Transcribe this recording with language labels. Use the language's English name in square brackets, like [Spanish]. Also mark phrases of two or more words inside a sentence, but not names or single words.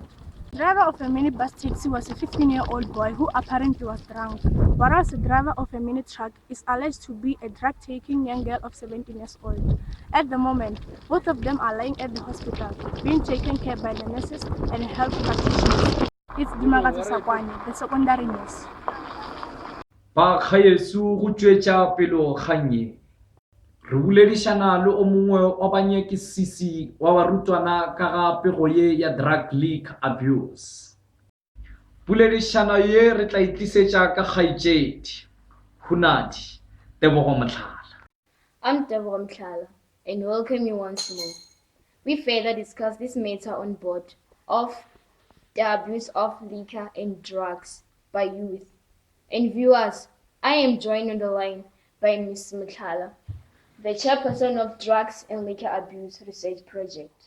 [English] The driver of a minute bus taxi was a 15-year-old boy who apparently was drunk, whereas the driver of a minute truck is alleged to be a drug-taking young girl of 17 years old. At the moment, both of them are lying at the hospital, being taken care by the nurses and health practitioners. It's Dimagato Sakwane, the secondary nurse. [Northern Sotho] Ba kgaetso go tšwetša pelo kganye re boledišana le o mongwe wa banyekisisi wa barutwana ka ga pego ye ya [English] drug league abuse [Northern Sotho] poledišano ye re tla itlisetša ka kgaetšedi hunadi Tebogo Motlhala. [English] I'm Ditaba and welcome you once more. We further discuss this matter on board of the abuse of liquor and drugs by youth. And viewers, I am joined on the line by Ms. Motlhala, the chairperson of Drugs and Liquor Abuse Research Project.